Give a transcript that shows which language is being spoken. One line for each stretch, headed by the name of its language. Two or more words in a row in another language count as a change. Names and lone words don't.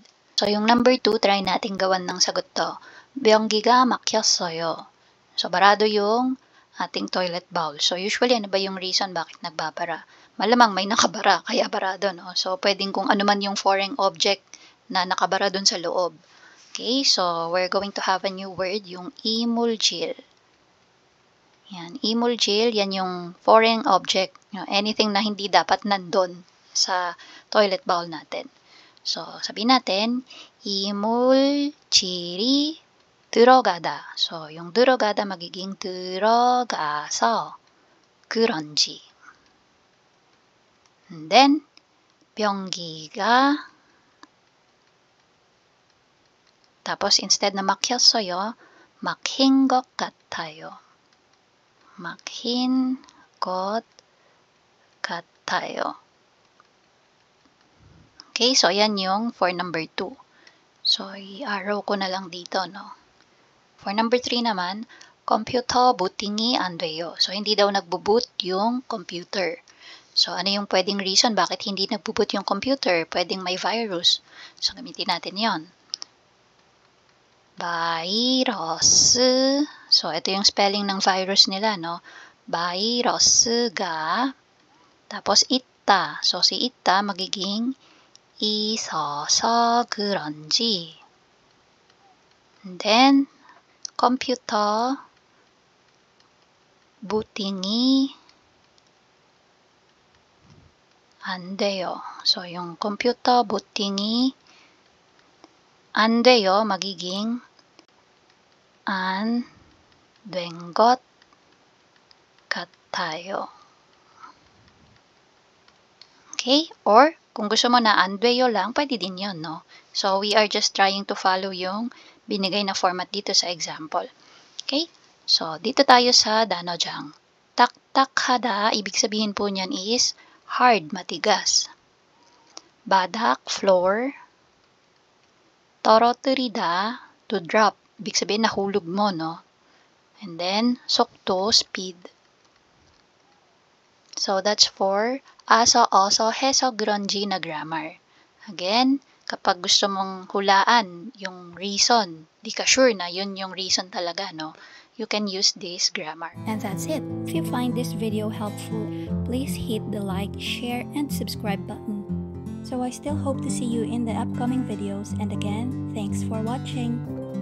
Filipino: So yung number 2, try natin gawan ng sagot to.
Korean: 변기가 막혔어요.
Filipino: So barado yung ating
English: toilet bowl.
Filipino: So usually ano ba yung reason bakit nagbabara? Malamang may nakabara kaya barado, no? So pwedeng kung ano man yung foreign object na nakabara dun sa loob.
English: Okay, so we're going to have a new word,
Filipino: yung i물질. Yan, i물질, yan yung foreign object.
English: You know, anything
Filipino: na hindi dapat nandun sa
English: toilet bowl
Filipino: natin. So, sabihin natin,
Korean: 이물질이 들어가다.
Filipino: So, yung 들어가다 magiging
Korean: 들어가서 그런지.
English: And then,
Korean: 변기가
Filipino: tapos instead na
Korean: 막혔어요, 막힌 것 같아요. 막힌 것 같아요.
Filipino: Okay, so ayan yung for number 2. So, i-arrow ko na lang dito, no? For number 3 naman,
Korean: 컴퓨터 booting이 안 돼요.
Filipino: So, hindi daw nagbo-boot yung computer. So, ano yung pwedeng reason bakit hindi nagbo-boot yung computer? Pwedeng may virus. So, gamitin natin yon. Virus. So, ito yung spelling ng virus nila, no?
Korean: Virus가. Tapos, 있다.
Filipino: So, si 있다 magiging
Korean: 있어서 그런지.
English: And then,
Korean: 컴퓨터 booting이 안 돼요.
Filipino: So, yung
Korean: computer booting이 안 돼요 magiging 안 된 것 같아요.
Filipino: Okay? Or, kung gusto mo na
Korean: 안 돼요
Filipino: lang, pwede din yun, no?
English: So, we are just trying to follow
Filipino: yung binigay na
English: format
Filipino: dito sa
English: example. Okay?
Filipino: So, dito tayo sa 단어장. 딱딱하다, ibig sabihin po niyan is hard, matigas.
Korean: 바닥, floor. 떨어뜨리다,
English: to drop.
Filipino: Ibig sabihin, nahulog mo, no?
English: And then, 속도, speed. So, that's for aso, oso, heso,
Korean: 그런지
English: na grammar.
Filipino: Again, kapag gusto mong hulaan yung reason, di ka sure na yun yung reason talaga, no?
English: You can use this grammar. And that's it. If you find this video helpful, please hit the like, share, and subscribe button. So I still hope to see you in the upcoming videos, and again, thanks for watching.